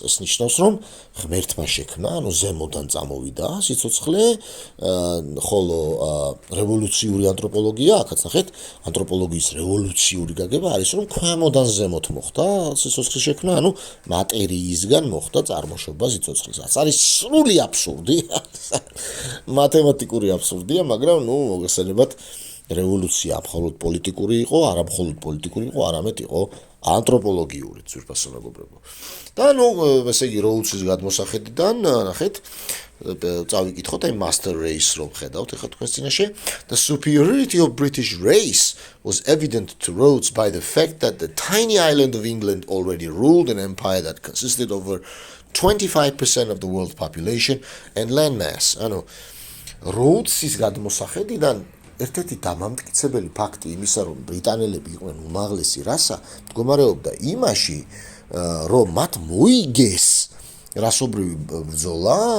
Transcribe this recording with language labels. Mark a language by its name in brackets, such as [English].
[Georgian] ეს ნიშნავს, რომ ღმერთმა შექმნა, ანუ ზემოდან წამოვიდა სიცოცხლე, ხოლო რევოლუციური ანთროპოლოგია, აქაც ნახეთ, ანთროპოლოგიის რევოლუციური გაგება არის, რომ ქვემოდან ზემოთ მოხდა სიცოცხლის შექმნა, ანუ მატერიისგან მოხდა წარმოშობა სიცოცხლის. არის სრული აბსურდი, მათემატიკური აბსურდია, მაგრამ მოგეხსენებათ რევოლუცია მხოლოდ პოლიტიკური იყო, არა მხოლოდ პოლიტიკური იყო, არამედ იყო ანთროპოლოგიური ძვირფასო მეგობრებო. და ესე იგი როუდსის გადმოსახედიდან ნახეთ წავიკითხოთ აი master race რომ ხედავთ ეხლა თქვენს წინაშე [English] The superiority of British race was evident to Rhodes by the fact that the tiny island of England already ruled an empire that consisted of over 25% of the world population and landmass. [Georgian] ანუ როუდსის გადმოსახედიდან ერთ-ერთი დამამტკიცებელი ფაქტი იმისა, რომ ბრიტანელები იყვნენ უმაღლესი რასა, მდგომარეობდა იმაში, რომ მათ მოიგეს რასობრივი ბრძოლა,